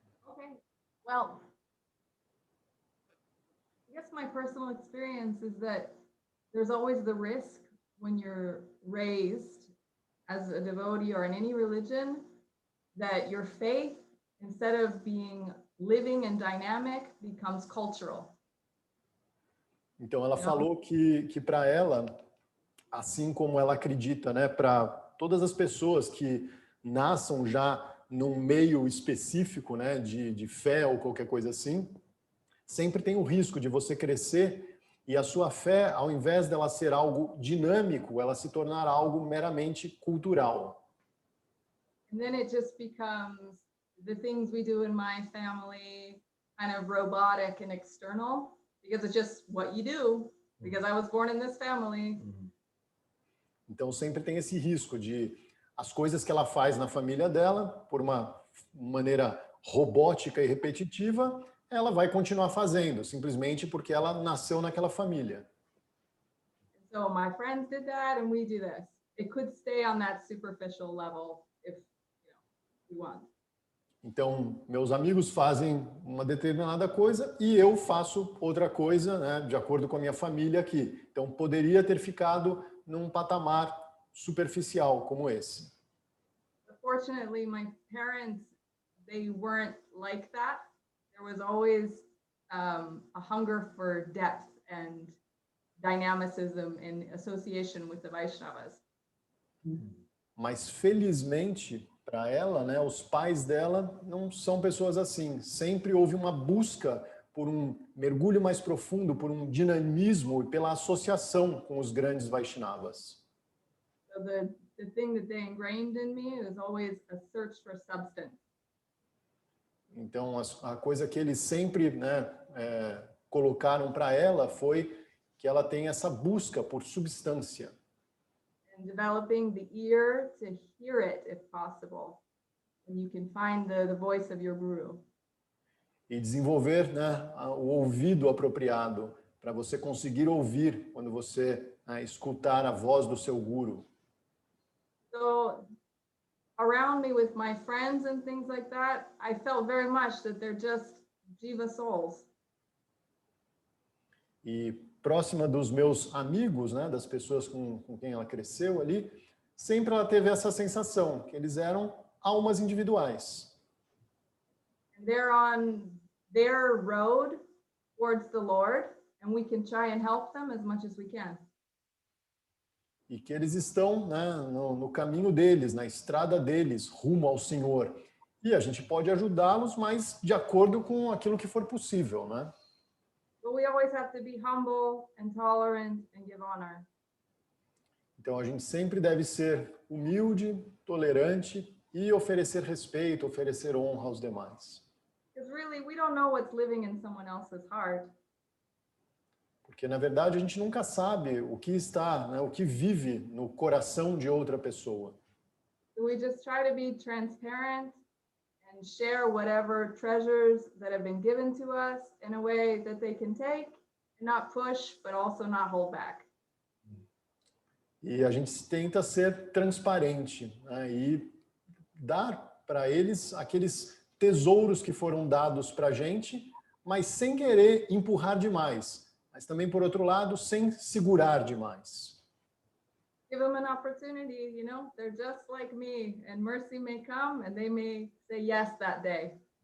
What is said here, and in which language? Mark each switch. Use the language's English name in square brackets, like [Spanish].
[English] Okay, well, I guess my personal experience is that there's always the risk when you're raised as a devotee or in any religion that your faith, instead of being living and dynamic, becomes cultural. [Portuguese] Então ela falou que para ela, assim como ela acredita, né, para todas as pessoas que nasçam já num meio específico, né, de fé ou qualquer coisa assim, sempre tem o risco de você crescer e a sua fé, ao invés dela ser algo dinâmico, ela se tornar algo meramente cultural. [English] And then it just becomes the things we do in my family, kind of robotic and external, because it's just what you do, because I was born in this family. [Portuguese] Então sempre tem esse risco de as coisas que ela faz na família dela, por uma maneira robótica e repetitiva, ela vai continuar fazendo, simplesmente porque ela nasceu naquela família. [English] So my friends did that and we do this. It could stay on that superficial level if we want. [Portuguese] Então, meus amigos fazem uma determinada coisa e eu faço outra coisa, né, de acordo com a minha família aqui. Então, poderia ter ficado num patamar superficial como esse. [English] Fortunately, my parents, they weren't like that. There was always a hunger for depth and dynamicism in association with the Vaishnavas. [Portuguese] Mas felizmente para ela, né, os pais dela não são pessoas assim. Sempre houve uma busca por um mergulho mais profundo, por um dinamismo e pela associação com os grandes Vaishnavas. [English] So the thing that they ingrained in me is always a search for substance. [Portuguese] Então a coisa que eles sempre, né, colocaram para ela foi que ela tem essa busca por substância. [English] And developing the ear to hear it if possible. And you can find the voice of your guru. [Portuguese] E desenvolver, né, o ouvido apropriado para você conseguir ouvir quando você escutar a voz do seu guru. [English] So around me with my friends and things like that, I felt very much that they're just jiva souls. [Portuguese] E próxima dos meus amigos, né, das pessoas com quem ela cresceu ali, sempre ela teve essa sensação que eles eram almas individuais. [English] And they're on their road towards the Lord, and we can try and help them as much as we can. [Portuguese] E que eles estão, né, no caminho deles, na estrada deles, rumo ao Senhor. E a gente pode ajudá-los, mas de acordo com aquilo que for possível, né? [English] But we always have to be humble and tolerant and give honor. [Portuguese] Então a gente sempre deve ser humilde, tolerante e oferecer respeito, oferecer honra aos demais. [English] Because really, we don't know what's living in someone else's heart. [Portuguese] Porque, na verdade, a gente nunca sabe o que está, né, o que vive no coração de outra pessoa. [English] So we just try to be transparent and share whatever treasures that have been given to us in a way that they can take and not push, but also not hold back. [Portuguese] E a gente tenta ser transparente, né, e dar para eles aqueles tesouros que foram dados para a gente, mas sem querer empurrar demais. Mas também, por outro lado, sem segurar demais. [English] Give them an opportunity, you know, they're just like me, and mercy may come and they may say yes that day.